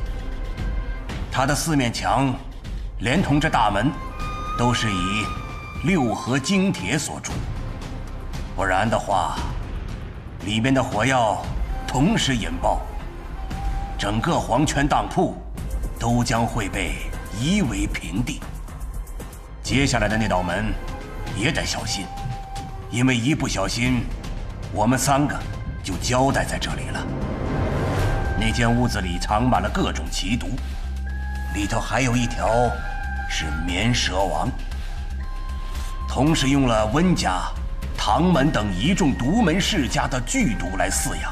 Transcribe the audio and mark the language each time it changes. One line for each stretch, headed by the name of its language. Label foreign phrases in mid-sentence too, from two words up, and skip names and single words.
Chinese: 它的四面牆，連同這大門，都是以6合精鐵所鑄，不然的話，裡面的火藥同時引爆，整個黄泉當鋪都將會被夷為平地。接下来的那道門也得小心，因為一不小心，我們3個就交代在這裡了。那間屋子裡藏滿了各種奇毒，裡頭還有一條是棉蛇王，同時用了温家、唐门等一众独门世家的剧毒来饲養。